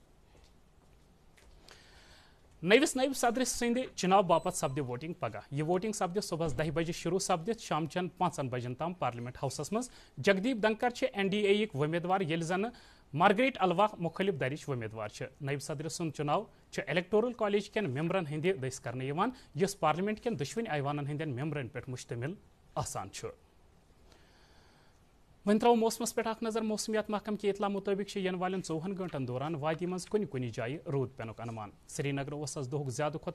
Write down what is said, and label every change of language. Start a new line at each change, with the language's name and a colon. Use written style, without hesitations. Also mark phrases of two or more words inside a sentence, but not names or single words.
Kashmiri: نوس نائب صدر سند چناو باپت سپدِ ووٹنگ پگہ یہ ووٹنگ سپدِ صبح 10 بجے شروع سپدت شام چین 5 بجن تام پارلیمنٹ ہاؤسس مز جگدیپ دھنکر NDA یک ومیدوار یل زن مارگریٹ الوا مخالف درچ ومیدوار نائب صدر سند چناو
English: electoral college
Kashmiri: کن ممبرن ہند دس کرنے یس پارلیمنٹ کن دشوین ایوانن ہندین ممبرن پہ مشتمل آسان ون ترو موسمس پہ نظر موسمیات محکم کی اطلاع مطابق ین والن 24 گھنٹن دوران وادی مز کن جائیں رود پینک انمان سری نگر دہک زیادہ کھت